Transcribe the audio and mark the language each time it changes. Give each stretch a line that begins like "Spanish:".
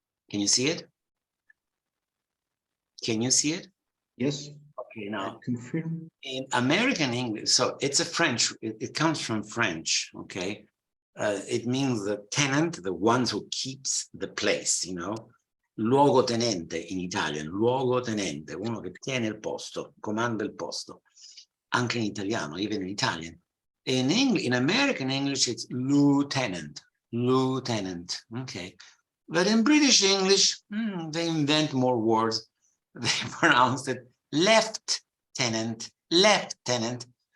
English: Can you see it? Can you see it? Yes. Okay, now Confirm. in American English, so it's a French, it comes from French, okay? It means the tenant, the one who keeps the place, you know.
Italian: Luogotenente in Italian, luogotenente, uno che tiene il posto, comanda il posto. Anche in italiano,
English: even in Italian. In American English, it's lieutenant, lieutenant, okay. But in British English, they invent more words. They pronounce it lieutenant, lieutenant.